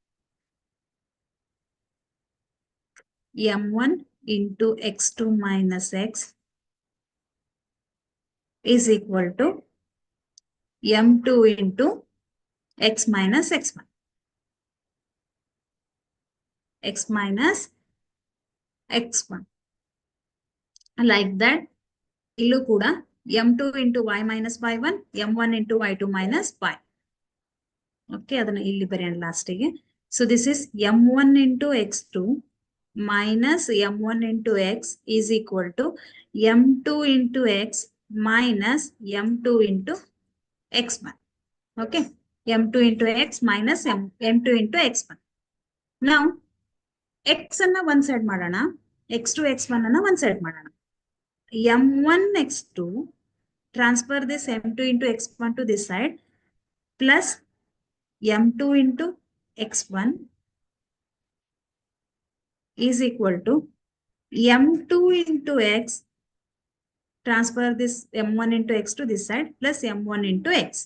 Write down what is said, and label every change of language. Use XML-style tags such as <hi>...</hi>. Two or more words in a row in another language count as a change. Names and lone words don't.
<en>M1 into X2 minus X is equal to M2 into x minus x1. X minus x1. Like that,</en> <kn>ಇಲ್ಲೂ ಕೂಡ</kn> <en>m2 into y minus y1, m1 into y2 minus y.</en> <kn>Okay, ಅದನ್ನ ಇಲ್ಲಿ ಬರೀರಿ last ige.</kn> <en>So this is m1 into x2 minus m1 into x is equal to m2 into x minus m2 into x1. Okay, m2 into x minus m2 into x1.</en> <kn>Now, x ಅನ್ನ</kn> <en>one side</en> <kn>ಮಾಡೋಣ, x2 x1 ಅನ್ನ</kn> <en>one side</en> <kn>ಮಾಡೋಣ.</kn> <en>m1 x2 transfer this m2 into x1 to this side plus m2 into x1 is equal to m2 into x transfer this m1 into x to this side plus m1 into x.</en>